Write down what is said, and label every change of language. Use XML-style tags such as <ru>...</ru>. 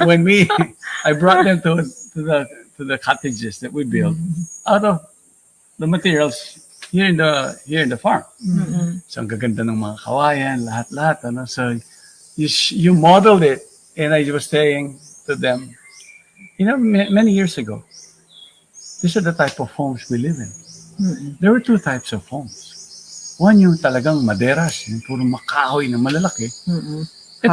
<en>when I brought them to the cottages that we built out of the materials here in the farm.</en> <tl>So ang gaganda ng mga kawayan, lahat-lahat.</tl> <en>So you modeled it, and I was saying to them, many years ago, these are the type of homes we live in. There were two types of homes.</en> <tl>One yung talagang maderas, yung puro makahoy na malalaki. Ito,</tl>